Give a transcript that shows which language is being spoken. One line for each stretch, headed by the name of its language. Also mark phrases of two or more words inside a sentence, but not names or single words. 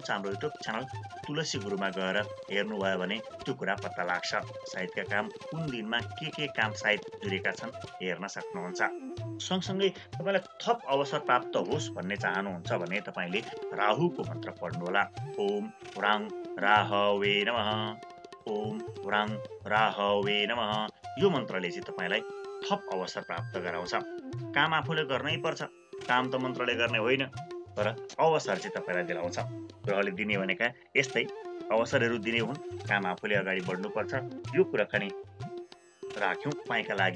Nepali: हाम्रो युट्युब च्यानल तुलसी गुरुमा गएर हेर्नुभयो भने त्यो कुरा पत्ता लाग्छ। साहित्यका काम कुन दिनमा के काम साहित्य जुरेका छन् हेर्न सक्नुहुन्छ। सँगसँगै तपाईँलाई थप अवसर प्राप्त होस् भन्ने चाहनुहुन्छ भने तपाईँले राहुको मन्त्र पढ्नुहोला।
Sanskrit: ओम हुराङ राहवे नमः, ओम हुराङ राहवे नमः।
Nepali: यो मन्त्रले चाहिँ तपाईँलाई थप अवसर प्राप्त गराउँछ। काम आफूले गर्नै पर्छ, काम त मन्त्रले गर्ने होइन, तर अवसर चाहिँ तपाईँलाई दिलाउँछ। ग्रहले दिने भनेका यस्तै अवसरहरू दिने हुन्, काम आफूले अगाडि बढ्नुपर्छ। यो कुराकानी राख्यौँ तपाईँका लागि।